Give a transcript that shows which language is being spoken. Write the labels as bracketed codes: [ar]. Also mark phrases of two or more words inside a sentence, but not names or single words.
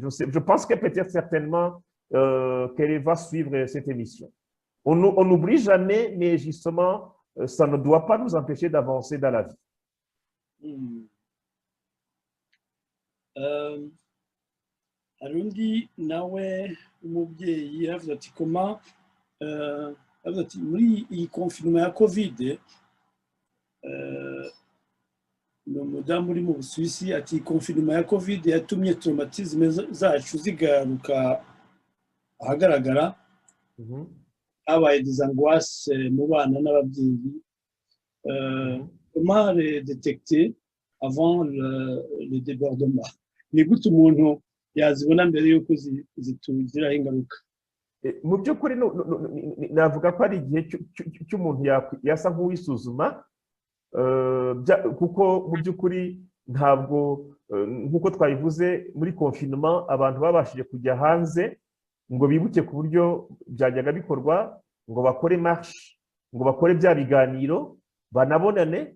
[fr] Je pense que peut-être certainement qu'elle va suivre cette émission. On n'oublie jamais, mais justement, ça ne doit pas nous empêcher d'avancer dans la vie. [rw] hari undi nawe umubyeyi yavuze ati koma yavuze ati muri iyi konfinoma ya kovide ni umudamu uri mu Busuwisi, ati konfinoma ya kovide yatumye traumatisme zacu zigaruka ahagaragara, habaye [fr] des angoisses [rw] mu bana n'ababyeyi. [fr] Comment les détecter avant le débordement? [rw] Ni gute umuntu yazibona mbere yuko zitugiraho ingaruka? Mu by'ukuri navuga ko ari igihe cy'umuntu yasa nk'uwisuzuma, kuko mu by'ukuri ntabwo nk'uko twabivuze muri confinement abantu babashije kujya hanze ngo bibuke ku buryo byajyaga bikorwa, ngo bakore marche, ngo bakore bya biganiro, banabonane.